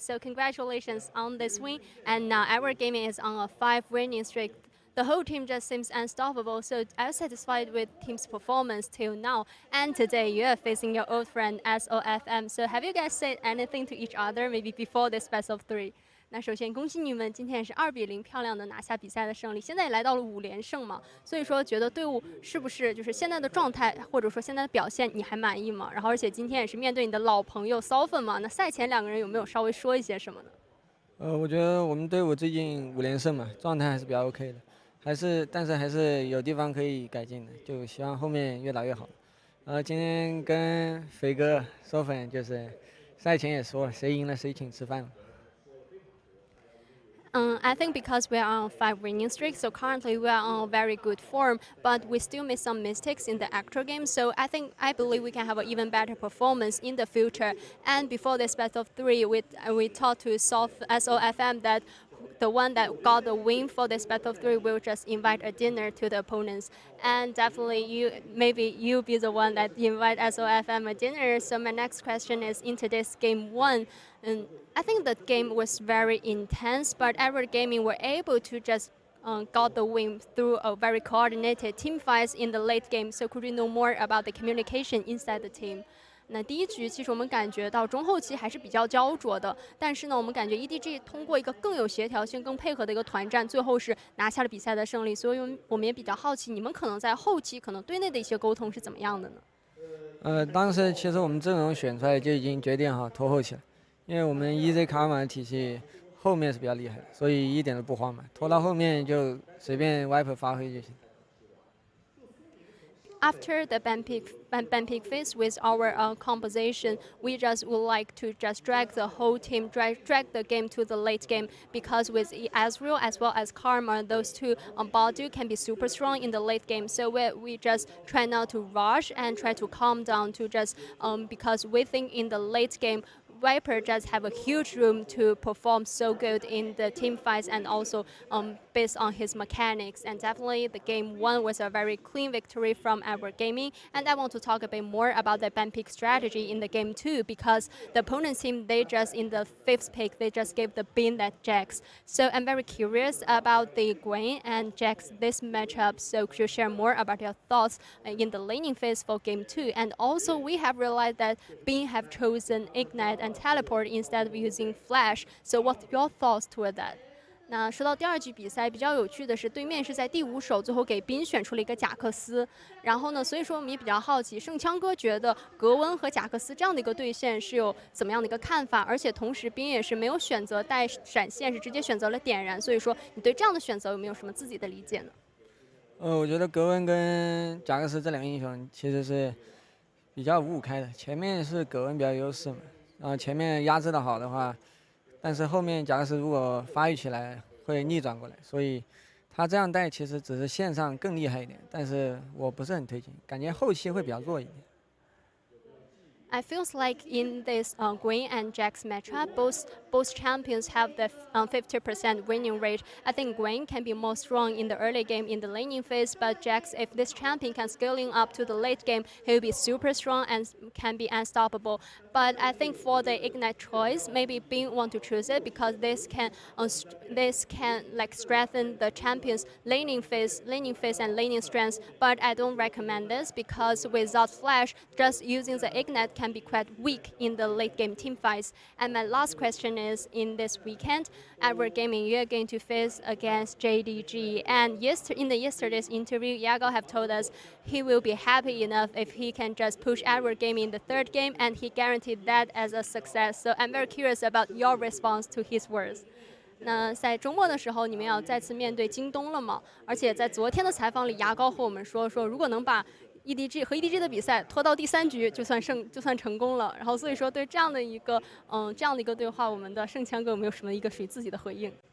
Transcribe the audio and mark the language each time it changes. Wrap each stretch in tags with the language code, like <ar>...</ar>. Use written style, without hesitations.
<en>So congratulations on this win, and now Our Gaming is on a 5-winning streak. The whole team just seems unstoppable, so I'm satisfied with team's performance till now. And today you are facing your old friend SOFM. So have you guys said anything to each other maybe before this best of 3?</en> <zh>那首先恭喜你们，今天也是2-0漂亮的拿下比赛的胜利，现在也来到了5连胜嘛，所以说觉得队伍是不是就是现在的状态或者说现在的表现你还满意吗？然后而且今天也是面对你的老朋友骚粉嘛，那赛前2个人有没有稍微说一些什么呢？我觉得我们队伍最近5连胜嘛，状态还是比较 OK 的，但是还是有地方可以改进的，就希望后面越来越好。今天跟肥哥收粉就是赛前也说了，谁赢了谁请吃饭了。</zh> <en>I think because we are on a 5-winning streak, so currently we are on a very good form, but we still made some mistakes in the actual game. So I believe we can have an even better performance in the future. And before this best of 3, we talked to SOFM that the one that got the win for this best of 3 will just invite a dinner to the opponents. And definitely you'll be the one that invite SOFM a dinner. So my next question is, in today's game 1, and I think the game was very intense, but Our Gaming were able to just got the win through a very coordinated team fights in the late game. So could you know more about the communication inside the team?</en> <zh>那第一局其实我们感觉到中后期还是比较焦灼的，但是呢，我们感觉 EDG 通过一个更有协调性、更配合的一个团战，最后是拿下了比赛的胜利。所以我们也比较好奇，你们可能在后期可能队内的一些沟通是怎么样的呢？当时其实我们阵容选出来就已经决定好拖后期了，因为我们 EZ 卡玛的体系后面是比较厉害的，所以一点都不慌嘛，拖到后面就随便 Viper 发挥就行。</zh> <en>After the ban pick phase with our composition, we just would like to just drag the whole team, drag the game to the late game, because with Ezreal as well as Karma, those two Badu can be super strong in the late game. So we just try not to rush and try to calm down to just because we think in the late game, Viper just have a huge room to perform so good in the team fights, and also based on his mechanics. And definitely the game 1 was a very clean victory from Our Gaming. And I want to talk a bit more about the ban pick strategy in the game 2, because the opponent's team, they just in the 5th pick, they just gave the bin that Jax. So I'm very curious about the Gwen and Jax this matchup. So could you share more about your thoughts in the laning phase for game 2? And also we have realized that Bin have chosen Ignite and Teleport instead of using Flash. So what's your thoughts toward that?</en> <zh>那说到第二局比赛，比较有趣的是，对面是在第5手最后给冰选出了一个贾克斯，然后呢，所以说我们也比较好奇，盛枪哥觉得格温和贾克斯这样的一个对线是有怎么样的一个看法？而且同时冰也是没有选择带闪现，是直接选择了点燃，所以说你对这样的选择有没有什么自己的理解呢？我觉得格温跟贾克斯这两个英雄其实是比较五五开的，前面是格温比较优势嘛，然后前面压制的好的话，但是后面贾克斯如果发育起来会逆转过来，所以他这样带其实只是线上更厉害一点，但是我不是很推荐，感觉后期会比较弱一点。</zh> <en>I feels like in this Gwen and Jax matchup, both champions have the 50% winning rate. I think Gwen can be more strong in the early game in the laning phase, but Jax, if this champion can scaling up to the late game, he will be super strong and can be unstoppable. But I think for the Ignite choice, maybe Bing want to choose it because this can like strengthen the champion's laning phase and laning strengths. But I don't recommend this because without flash, just using the Ignite can be quite weak in the late game team fights. And my last question is, in this weekend, Edward Gaming, you are going to face against JDG. And in yesterday's interview, Yago have told us he will be happy enough if he can just push Edward Gaming in the third game, and he guaranteed that as a success. So I'm very curious about your response to his words.</en> <zh>那在周末的时候，你们要再次面对京东了吗？而且在昨天的采访里，牙膏和我们说，如果能把 EDG 和 EDG 的比赛拖到第3局，就算成功了。然后所以说对这样的一个对话，我们的盛枪哥有没有什么一个属于自己的回应？</zh>